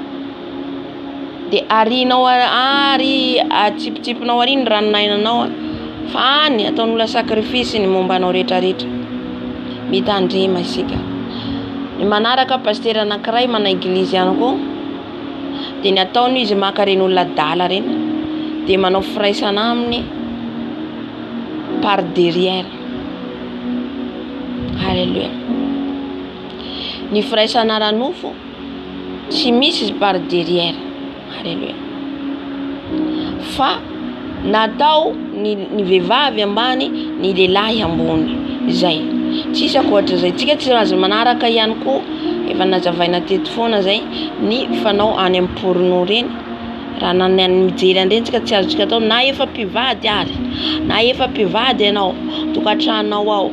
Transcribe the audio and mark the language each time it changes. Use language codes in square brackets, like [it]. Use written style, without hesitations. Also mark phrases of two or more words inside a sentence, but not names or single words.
[mg] De arinao ary atsipitsipinao ariny ranonainanao Fa any ataon'olona sakrifisy ny mombanao rehetrarehetra. Mitandrema isika. Ny manaraka pasteur anankiray mana église ihany koa. Dia ny ataony izy maka reny olona dala reny. Dia manao firaisana aminy [fr] par derrière. [mg] Alléluia. Ny firaisana ranofo tsy misy izy [fr] par derrière. [mg] Alléluia. Fa natao ny vehivavy ambany, ny lehilahy ambony. Zay. Tsisy akoatra zay. Tsika tsy azo manaraka ihany koa efa nazavaina teto foana zay ny fanao any amin'ny porno reny. Raha nanany mijery andreny tsika tsy azo tsika atao na efa mpivady ary, na efa mpivady ianao, tokantranonao ao.